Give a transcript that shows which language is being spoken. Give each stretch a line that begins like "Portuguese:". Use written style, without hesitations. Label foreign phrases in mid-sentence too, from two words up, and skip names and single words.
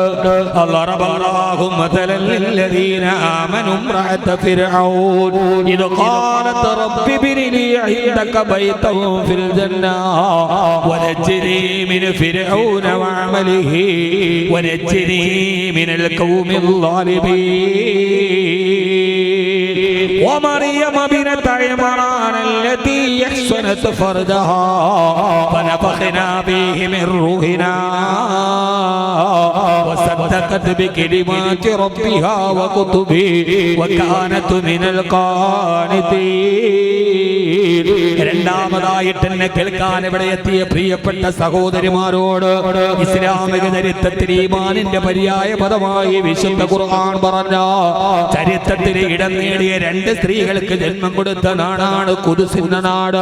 Arabic: الله مثلا للذين آمنوا امرأة فرعون إذ قالت رب ابن عندك بيتا في الجنة ونجني من فرعون وعمله ونجني من القوم الظالمين ومريم بنت عمران التي أحصنت فرجها فنفخنا فيه من روحنا وصدقت بكلمات ربها وكتبه وكانت من القانتين.
Malayalam: രണ്ടാമതായിട്ട് എന്നെ കേൾക്കാൻ ഇവിടെ എത്തിയ പ്രിയപ്പെട്ട സഹോദരിമാരോട് ഇസ്ലാമിക ചരിത്രത്തിൽ ഈമാനിന്റെ പര്യായ പദമായി വിശുദ്ധ ഖുർആൻ പറഞ്ഞ ചരിത്രത്തിൽ ഇടം നേടിയ രണ്ട് സ്ത്രീകൾക്ക് ജന്മം കൊടുത്ത നാടാണ് ഖുദ്സിന്റെ നാട്.